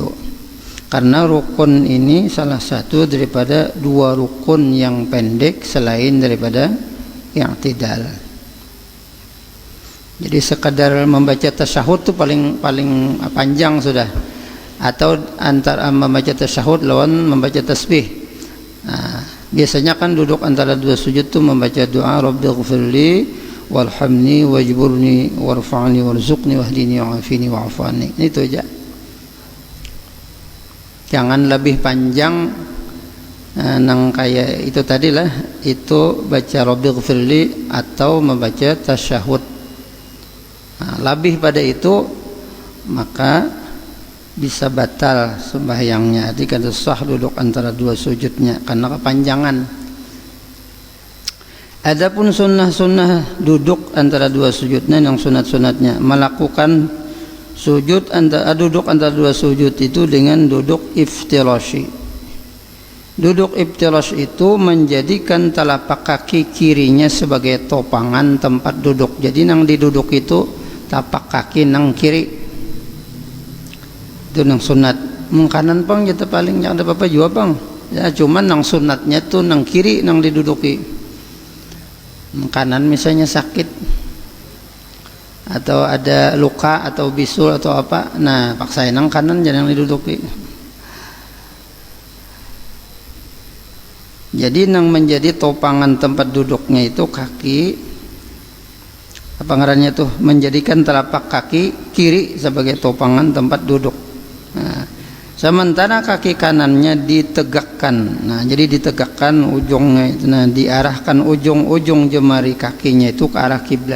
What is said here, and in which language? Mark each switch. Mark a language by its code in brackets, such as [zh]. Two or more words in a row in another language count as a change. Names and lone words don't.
[bjn] Karena rukun ini salah satu daripada dua rukun yang pendek selain daripada yang i'tidal. Jadi sekadar membaca tasyahud itu paling panjang sudah. Atau antara membaca tasyahud lawan membaca tasbih. Nah, biasanya kan duduk antara dua sujud itu membaca doa [ar] رب اغفر لي وارحمني واجبرني وارفعني وارزقني واهدني وعافني وعافاني. [bjn] Itu aja. Jangan lebih panjang nang kayak itu tadilah, itu baca Rabbighfirli atau membaca tasyahud. Nah, lebih pada itu maka bisa batal sembahyangnya. Jadi kata sah duduk antara dua sujudnya karena kepanjangan. Adapun sunnah-sunnah duduk antara dua sujudnya, yang sunat-sunatnya melakukan duduk antara dua sujud itu dengan duduk iftirashi. Duduk iftirash itu menjadikan telapak kaki kirinya sebagai topangan tempat duduk. Jadi nang diduduk itu tapak kaki nang kiri. Itu nang sunat. Kanan pang kita paling ada apa-apa juga bang. Ya cuman nang sunatnya tuh nang kiri nang diduduki. Kanan misalnya sakit atau ada luka atau bisul atau apa, nah paksain nang kanan jangan diduduki. Jadi nang menjadi topangan tempat duduknya itu kaki apa ngarannya tuh, menjadikan telapak kaki kiri sebagai topangan tempat duduk. Nah, sementara kaki kanannya ditegakkan. Nah, jadi ditegakkan ujungnya itu, nah diarahkan ujung-ujung jemari kakinya itu ke arah kiblat.